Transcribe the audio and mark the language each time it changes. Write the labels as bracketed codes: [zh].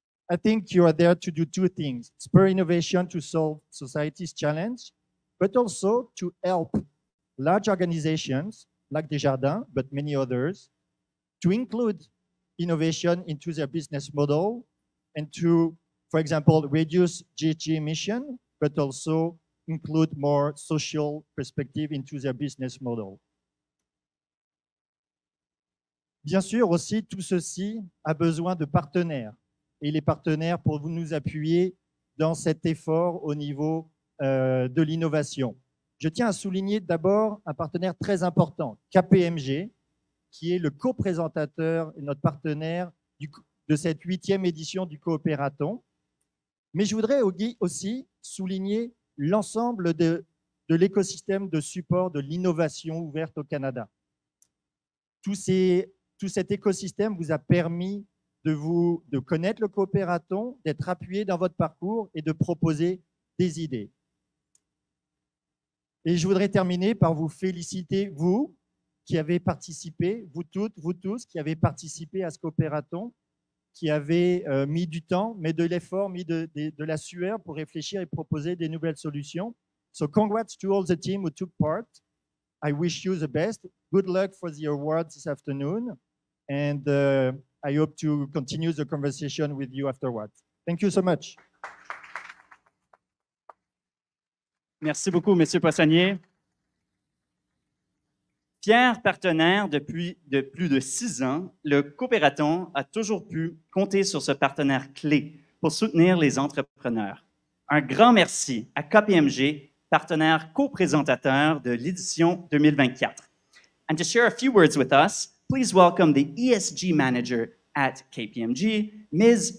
[en] I think you are there to do 2 things: spur innovation to solve society's challenge, but also to help large organizations like Desjardins, but many others, to include innovation into their business model and to, for example, reduce GHG emission, but also include more social perspective into their business model. [fr] Bien sûr, aussi, tout ceci a besoin de partenaires. Et les partenaires pour vous nous appuyer dans cet effort au niveau de l'innovation. Je tiens à souligner d'abord un partenaire très important, KPMG, qui est le co-présentateur et notre partenaire de cette 8e édition du Coopératon. Mais je voudrais aussi souligner l'ensemble de l'écosystème de support de l'innovation ouverte au Canada. Tout cet écosystème vous a permis de connaître le Coopératon, d'être appuyé dans votre parcours et de proposer des idées. Et je voudrais terminer par vous féliciter, vous qui avez participé, vous toutes, vous tous qui avez participé à ce coopératon, qui avez mis du temps, mis de l'effort, mis de la sueur pour réfléchir et proposer des nouvelles solutions. [en] So congrats to all the team who took part. I wish you the best. Good luck for the awards this afternoon. And I hope to continue the conversation with you afterwards. Thank you so much. [fr] Merci beaucoup, M. Poissonnier. Fier partenaire depuis plus de 6 ans, le Coopératon a toujours pu compter sur ce partenaire clé pour soutenir les entrepreneurs. Un grand merci à KPMG, partenaire co-présentateur de l'édition 2024. [en] And to share a few words with us, please welcome the ESG manager at KPMG, Ms.